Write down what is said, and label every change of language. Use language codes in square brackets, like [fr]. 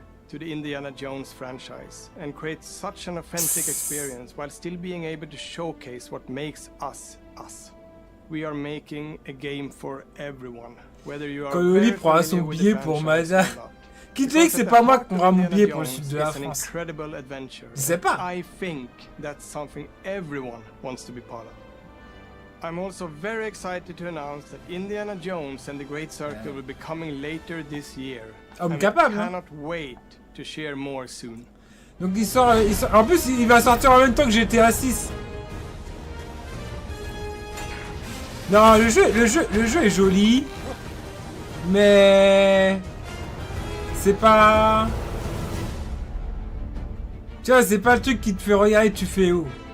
[en] To the Indiana Jones franchise and create such an authentic experience while still being able to showcase what makes us us. We are making a game for everyone, whether you are [fr] Cololi prendra son billet pour Mazda. Qui te dit que c'est pas moi qui prendra mon billet pour le sud de la France? Je sais pas. [en] I think that's something everyone wants to be part of. I'm also very excited to announce that Indiana Jones and the Great Circle will be coming later this year. [fr] Homme capable. [en] I cannot wait to share more soon. [fr] Donc il sort, en plus il va sortir en même temps que GTA 6. Non, le jeu est joli, mais c'est pas, tu vois, c'est pas le truc qui te fait regarder, tu fais où.